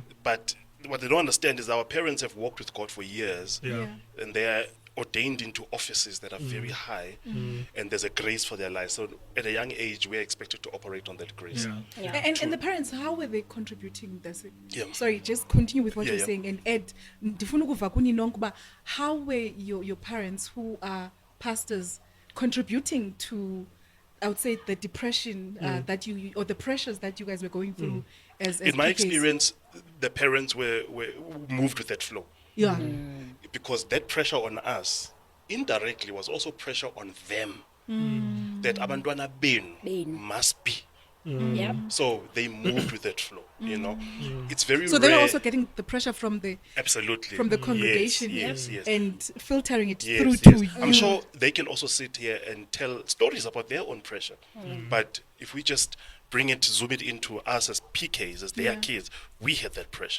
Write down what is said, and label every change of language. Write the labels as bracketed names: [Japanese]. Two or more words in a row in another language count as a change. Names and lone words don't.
[English] But what they don't understand is our parents have walked with God for years, and they are ordained into offices that are very high, and there's a grace for their lives. So at a young age, we're expected to operate on that grace. Yeah. And the parents, how were they contributing this? Yeah. Sorry, just continue with what Yeah, you're yeah. saying. And Ed, [Xhosa] ndifuna ukuva kuni nonke uba [English] how were your parents who are pastors contributing to, I would say, the depression that you or the pressures that you guys were going through as In my PKs? experience, the parents were moved with that flow. Yeah. Because that pressure on us indirectly was also pressure on them. That [Xhosa] abantwana benu [English] must be. Yep. So they moved with that flow, you know. It's very So rare. they were also getting the pressure from the Absolutely. from the congregation, Yes. and filtering it Yes, through yes. to you. I'm sure they can also sit here and tell stories about their own pressure. But if we just zoom it into us as PKs, as their kids, we had that pressure.